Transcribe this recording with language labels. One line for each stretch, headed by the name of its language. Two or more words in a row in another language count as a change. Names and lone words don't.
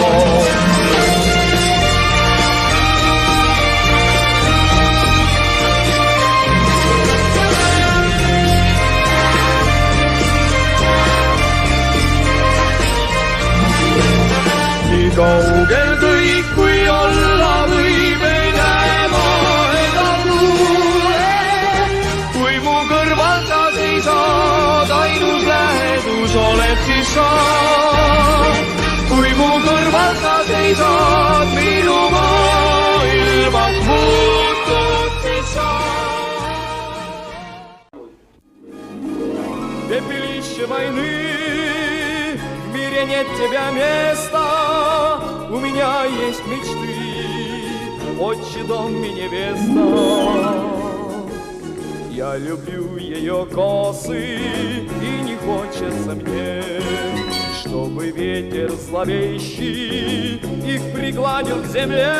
Estonian: Nii kaugel kõik, kui olla võib, ei näe ma ega kuule. Kui mu kõrval sa seisad, ainus lähedus oled siis sa. Kui mu kõrval sa seisad, minu maailmas muutud siis sa.
Russian: Пепелище войны, в мире нет тебя места. У меня есть мечты отчий дом и невеста. Я люблю ее косы, и не хочется мне, чтобы ветер зловещий их пригладил к земле.